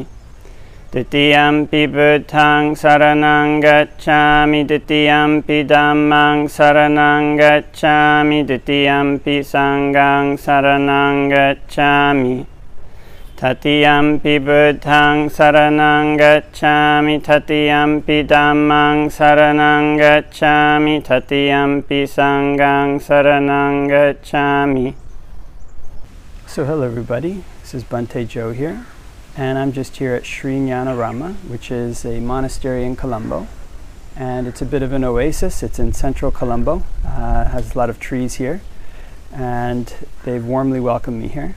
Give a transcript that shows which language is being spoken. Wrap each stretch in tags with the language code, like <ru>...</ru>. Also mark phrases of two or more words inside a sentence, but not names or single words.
<pi>Titiyampi Buddhaṃ saranang gacchāmi, Titiyampi Dhammāṃ saranang gacchāmi, Titiyampi Saṅghāṃ saranang gacchāmi. Tatiyampi Buddhaṃ saranang gacchāmi, Tatiyampi Dhammāṃ saranang gacchāmi, Tatiyampi Saṅghāṃ saranang gacchāmi.</pi> <en>So hello everybody, this is Bhante Joe here, and I'm just here at Sri Ñāṇarāma, which is a monastery in Colombo. And it's a bit of an oasis. It's in central Colombo, has a lot of trees here, and they've warmly welcomed me here.</en>